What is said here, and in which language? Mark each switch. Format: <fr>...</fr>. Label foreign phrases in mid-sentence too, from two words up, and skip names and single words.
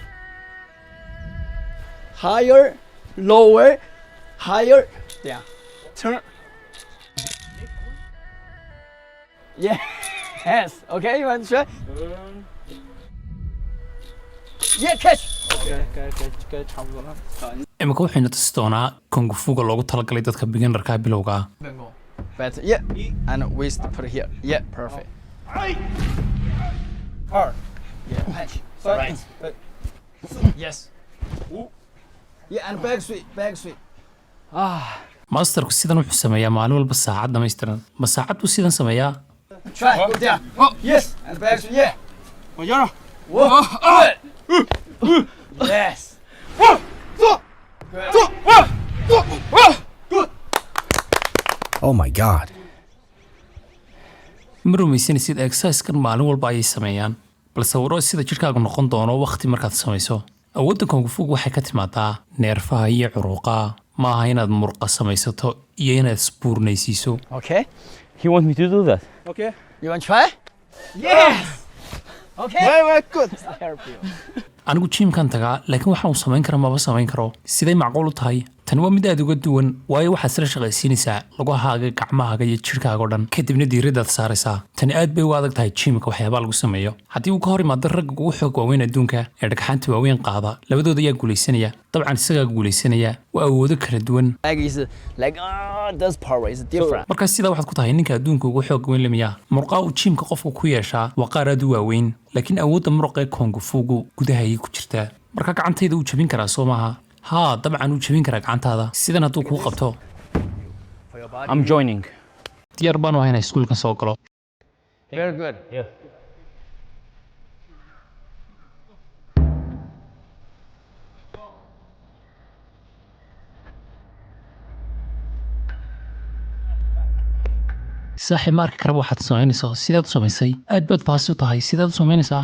<en>Higher. Lower. Higher. Yeah. Turn. Yes. Okay, you want to try? Yeah, catch.</en> <so>imika waxayna tusi doonaa kung fu-ga loogu talagalay dadka beginnerka bilowga ah.</so> <en>Better. Yeah. And waist put it here. Yeah, perfect. Hard. Yeah, catch. Right. Yes. Yeah, and back sweep, back sweep.</en> <so>masterku sidan wuxuu sameeyaa maalin walba saacad dhammaystiran ma saacad buu sidan sameeyaa.</so> <en>Try. Go down. Oh, yes. And back sweep. Yeah. Whoa. Yes. Oh my God.</en> <so>ma rumaysanaysid exercise-kan maalin walba ayay sameeyaan balse waro sida jirkaagu noqon doono waqti markaad samayso. awoodda kung fu-gu waxay ka timaadaa neerfaha iyo curuqaha ma aha inaad murqa samaysato iyo inaad isbuurnaysiiso.</so> <en>Okay. You want me to do that? Okay. You want to try? Yes. Okay. Very good. I help you.</en> <so>anigu jiimkan tagaa laakiin waxa uu samayn kara maba samayn karo siday macquul u tahay. tani waa mid aad uga duwan waayo waxaad isla shaqaysiinaysaa lugahaaga gacmahaaga iyo jirkaaga oo dhan kadibna diiradaad saaraysaa. tani aad bay u adag tahay jiimka waxyaabaa lagu sameeyo haddii uu ka hor imaado ragga ugu xoog waaweyn adduunka ee dhagxaanta waaweyn qaada labadooda ayaa guulaysanaya. dabcan isagaa guulaysanaya waa awoodo kala duwan.</so> <en>Leg is like this power is different.</en> <so>markaa sidaa waxaad ku tahay ninka adduunka ugu xoog weyn lamiyaa murqaa uu jiimka qofku ku yeeshaa waa qaar aad u waaweyn laakiin awoodda muruqee kung fu-gu gudaha ayay ku jirtaa. markaa gacantayda uu jabin karaa soo maaha. haa dabcan uu jabin karaa gacantaada sidan hadduu kuu qabto.</so> <en>I'm joining.</en> <so>diyaar baan u ahay inaan iskuulkan soo galo.</so> <en>Very good. Yeah.</en> <so>saaxiib ma arki karaba waxaad samaynaysaa sidaad u samaysay aad baad faasi u tahay sidaad u samaynaysaa.</so>